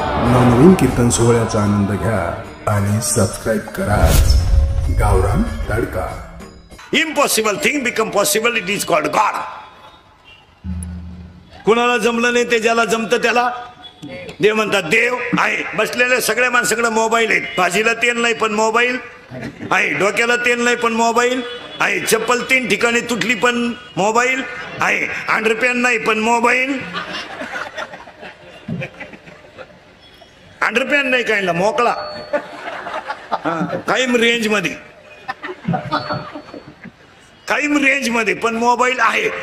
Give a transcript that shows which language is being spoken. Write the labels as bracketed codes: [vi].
[mr] नवनवीन कीर्तन सोहळ्याचा आनंद घ्या आणि सबस्क्राइब करा गावरान तडका। [en] Impossible thing become possible, it is called God. [mr] कुणाला जमलं नाही ते ज्याला जमतं त्याला देव म्हणतात। देव आहे बसलेल्या सगळ्या माणसाकडे मोबाईल आहेत। भाजीला तेल नाही पण मोबाईल आहे, डोक्याला तेल नाही पण मोबाईल आहे, चप्पल 3 ठिकाणी तुटली पण मोबाईल आहे, अंडरपॅन नाही पण मोबाईल, अंडरपॅन नाही काढला मोकळा कायम रेंज मध्ये, कायम रेंज मध्ये पण मोबाईल आहे।